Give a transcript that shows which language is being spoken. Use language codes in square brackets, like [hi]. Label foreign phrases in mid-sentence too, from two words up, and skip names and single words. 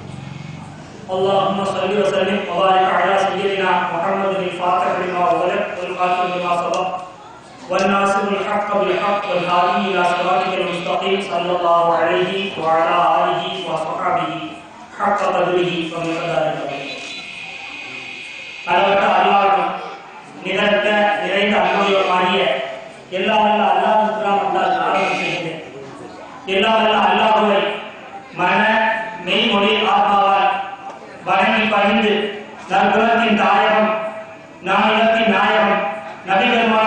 [ar] اللهم صل وسلم وبارك على سيدنا محمد الفاتح لما أغلق والخاتم لما سبق والناصر الحق بالحق والهادي إلى صراطك المستقيم صلى الله عليه وعلى آله وصحبه حق قدره ومقداره. [ta] அளவற்ற அல்லாஹ்வும் நிகழ்ந்த நிறைந்த அன்புடையவனாகிய எல்லாம் வல்ல அல்லாஹ்வுக்கு நாம் ஆராதனை செய்கிறேன். எல்லாம் வல்ல அல்லாஹ்வை மன மெய்மொழி ஆத்மாவால் வணங்கி பணிந்து நற்குணத்தின் தாயகம் நாயகத்தின் நாயகம் நபிகள்மான